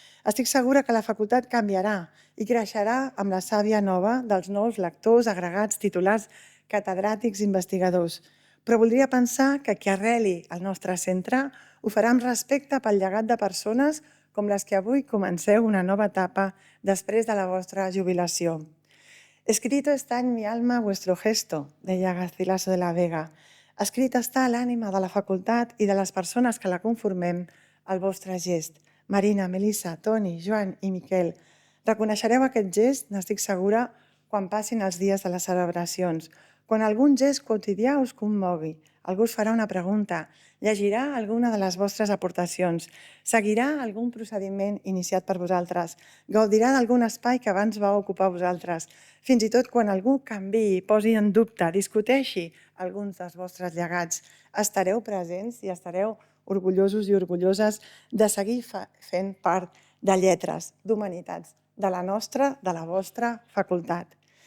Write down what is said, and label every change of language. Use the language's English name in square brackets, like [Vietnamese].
[Catalan] Estic segura que la facultat canviarà i creixerà amb la sàvia nova dels nous lectors, agregats, titulars, catedràtics, investigadors. Però voldria pensar que qui arreli al nostre centre ho farà amb respecte pel llegat de persones com les que avui comenceu una nova etapa després de la vostra jubilació. [Spanish] Escrito está en mi alma vuestro gesto, [Catalan] deia [Spanish] Garcilaso de la Vega. [Catalan] Escrit està a l'ànima de la facultat i de les persones que la conformem el vostre gest. Marina, Melissa, Toni, Joan i Miquel. Reconeixereu aquest gest, n'estic segura, quan passin els dies de les celebracions. Quan algun gest quotidià us commogui, algú us farà una pregunta, llegirà alguna de les vostres aportacions, seguirà algun procediment iniciat per vosaltres, gaudirà d'algun espai que abans vau ocupar vosaltres, fins i tot quan algú canviï, posi en dubte, discuteixi alguns dels vostres llegats, estareu presents i estareu orgullosos i orgulloses de seguir fent part de lletres, d'humanitats, de la nostra, de la vostra facultat.